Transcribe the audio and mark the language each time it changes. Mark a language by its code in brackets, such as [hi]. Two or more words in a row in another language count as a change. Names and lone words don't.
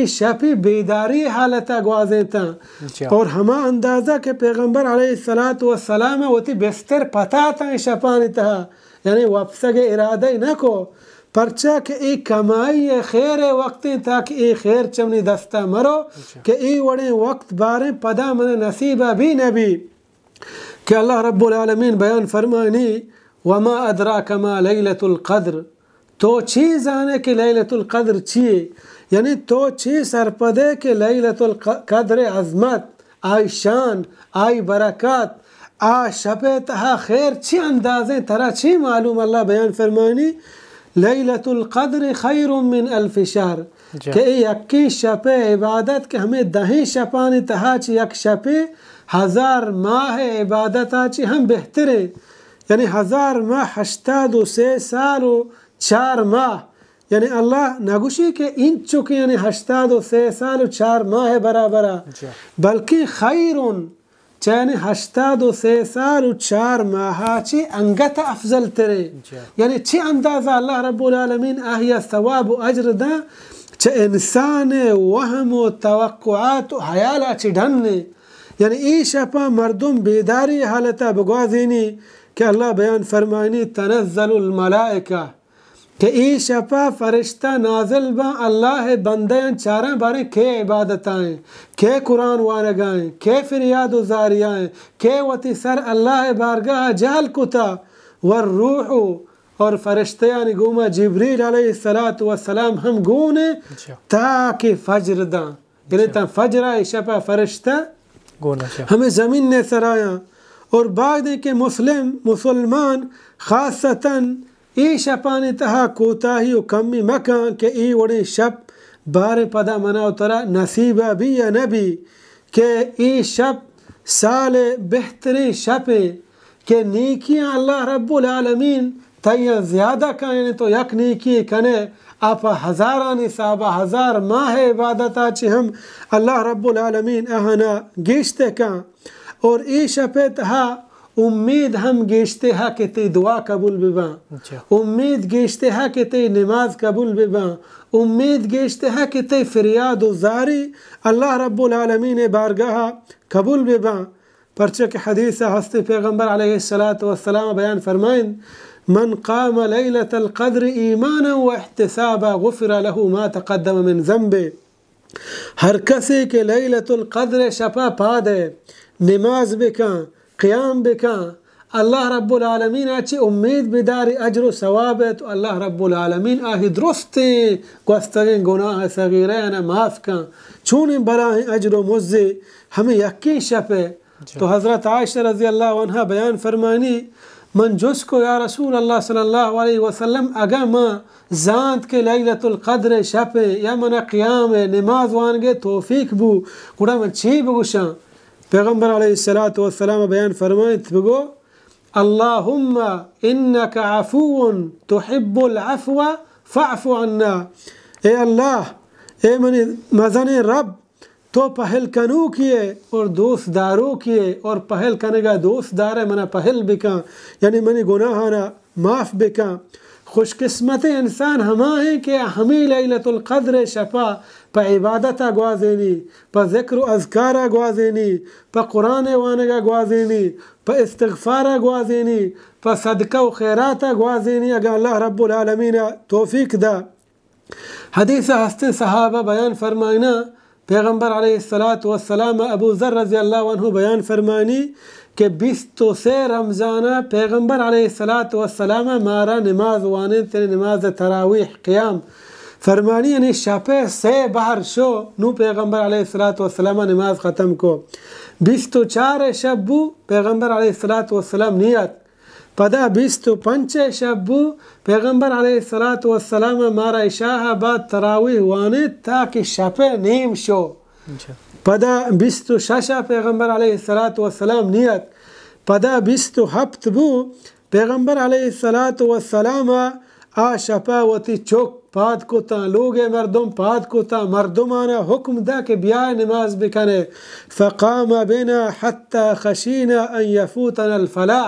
[bal] شپی بیداری حالتہ گوازیں تا اور ہما اندازہ کہ پیغمبر علیہ السلام وتی بستر پتا تا شپانی تہا یعنی وپسگ ارادہ نہ کو پرچہ کہ ای کمائی خیر وقتیں تاکہ ای خیر چمنی دستہ مرو کہ ای وڑیں وقت باریں پدا من نصیبہ بھی نبی کہ اللہ رب العالمین بیان فرمانی [ar] وما ادراک ما لیلت القدر [bal] تو چیز آنے کہ لیلت القدر چیئے یعنی تو چیز سرپدے کہ لیلت القدر عظمت آئی شان آئی برکات آ شب تہا خیر چی اندازیں ترا چی معلوم اللہ بیان فرمانی [ar] لیلت القدر خیر من 1000 شہر [bal] کہ یکی شب عبادت کہ ہمیں 10 شپانی تہا چی یک شب 1000 ماہ عبادت آچی ہم بہترے یعنی 1000 ماہ 83 سال و 4 ماہ یعنی اللہ نگوشی کہ ان چکے یعنی 83 سال و 4 ماہ برابرہ بلکہ خیرون چین 83 سال و 4 ماها چی انگت افضل تره. یعنی چی اندازه الله رب العالمین آهیا ثواب و اجر ده چه انسان وهم و توقعات و حیالا چی ڈھننے. یعنی ای شپا مردم بیداری حالتا بگوازینی کہ اللہ بیان فرمائنی تنزل الملائکہ کہ ای شپا فرشتہ نازل با اللہ بندیاں چاریں باریں کے عبادتائیں، کے قرآن وانگائیں، کے فریاد و زاریائیں، کے وتی سر اللہ بارگاہ جہل کتا والروح اور فرشتیان گوما جبریل علیہ السلام ہم گونے تاکہ فجر داں. یعنی تا فجر ای شپا فرشتہ ہمیں زمین نے سرایا. اور بعد کہ مسلمان خاصتاً ای شپانی تہا کوتاہی و کمی مکان کہ ای وڑی شپ بار پدا مناو ترا نصیبہ بھی یا نبی کہ ای شپ سال بہتری شپے کہ نیکیاں اللہ رب العالمین تیہ زیادہ کہیں تو یک نیکی کنے آپ ہزارانی صحابہ 1000 ماہ عبادتا چی ہم اللہ رب العالمین اہنا گیشتے کان. اور ای شپے تہا امید ہم گیشتے ہاں کہ تی دعا قبول بباں، امید گیشتے ہاں کہ تی نماز قبول بباں، امید گیشتے ہاں کہ تی فریاد و زاری اللہ رب العالمین بارگاہ قبول بباں. پرچہ کہ حدیث ہستی پیغمبر علیہ السلام بیان فرمائیں [ar] من قام لیلۃ القدر ایمانا و احتسابا غفر له ما تقدم من ذنبه. [bal] ہر کسی کے لیلۃ القدر شپا پادے نماز بکاں قیام بکاں اللہ رب العالمین اچھی امید بداری اجر و ثواب ہے تو اللہ رب العالمین آہی درستیں گوستگیں گناہ صغیرین معاف کاں چونیں بلاہیں اجر و مزے ہمیں یقین شپے. تو حضرت عائشہ رضی اللہ عنہ بیان فرمانی من جس کو یا رسول اللہ صلی اللہ علیہ وسلم اگا ماں زانت کے لیلۃ القدر شپے یا من قیام نماز وانگے توفیق بو گوڑا من چی بگوشاں. پیغمبر علیہ السلام بیان فرمائت بگو [ar] اللہم انکا عفو تحب العفو فاعف عنا. [bal] اے اللہ اے منی مزن رب تو پہل کنو کیے اور دوست دارو کیے اور پہل کنگا دوست دار منا پہل بکا یعنی منی گناہانا معاف بکا. خوش قسمت انسان ہما ہیں کہ ہمیں لیلۃ القدر شپا پا عبادتا گوازینی، پا ذکر و اذکارا گوازینی، پا قرآن وانگا گوازینی، پا استغفارا گوازینی، پا صدقہ و خیراتا گوازینی اگر اللہ رب العالمین توفیق دا. حدیث ہستے صحابہ بیان فرمائنا پیغمبر علیہ السلام ابو ذر رضی اللہ عنہ بیان فرمانی کہ 23 رمضانہ پیغمبر علیہ السلام مارا نماز وانے تیرے نماز تراویح قیام فرمانی یعنی شپے سے باہر شو نو پیغمبر علیہ السلام نماز ختم کو. 24 شبو پیغمبر علیہ السلام نیت پدا 25 شبو پیغمبر علیہ السلام مارا عشاء بعد تراویح وانے تاکہ شپے نیم شو. پدا 26 پیغمبر علیہ السلام نیت پدا 27 بو پیغمبر علیہ السلام آ شپا وتی چوک پاد کتا لوگ مردم پاد کتا مردمانا حکم دا کہ بیائے نماز بکنے [ar] فقام بنا حتی خشینا ان یفوتنا الفلاح.